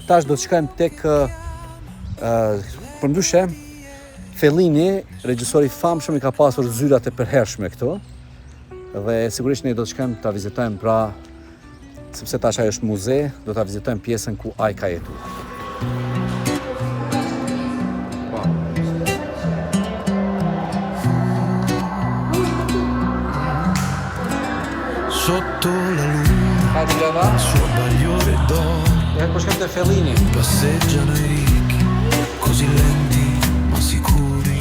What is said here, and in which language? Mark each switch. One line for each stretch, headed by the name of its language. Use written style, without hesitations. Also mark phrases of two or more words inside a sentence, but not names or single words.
Albanian: Tash do të shkojmë tek përndryshe, Fellini, regjisori famshëm, i ka pasur zyrat e përhershme këtu, dhe sigurisht ne do të shkojmë ta vizitojmë, pra sepse tash ajo është muze, do ta vizitojmë pjesën ku ai ka jetuar.
Italian: Sotto la luna, il suo bagliore d'oro, Fellini. passeggiano i ricchi, così lenti ma sicuri.